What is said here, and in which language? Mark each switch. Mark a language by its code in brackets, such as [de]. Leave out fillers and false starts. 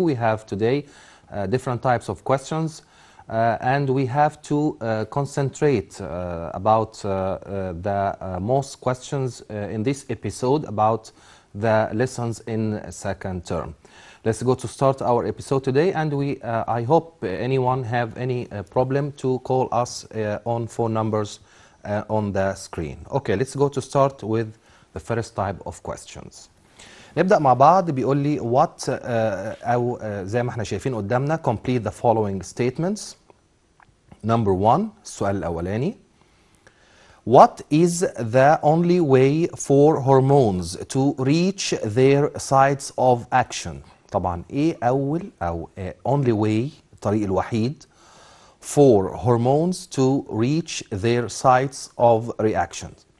[en] We have today different types of questions and we have to concentrate about the most questions in this episode about the lessons in second term. Let's go to start our episode today, and I hope anyone have any problem to call us on phone numbers on the screen. Okay, let's go to start with the first type of questions. [ar] نبدأ مع بعض. بيقول لي what أو زي ما احنا شايفين قدامنا [en] complete the following statements. [ar] Number 1 السؤال الأولاني. [en] What is the only way for hormones to reach their sites of action؟ [ar] طبعا ايه أول أو [en] only way [ar] الطريق الوحيد [en] for hormones to reach their sites of reaction.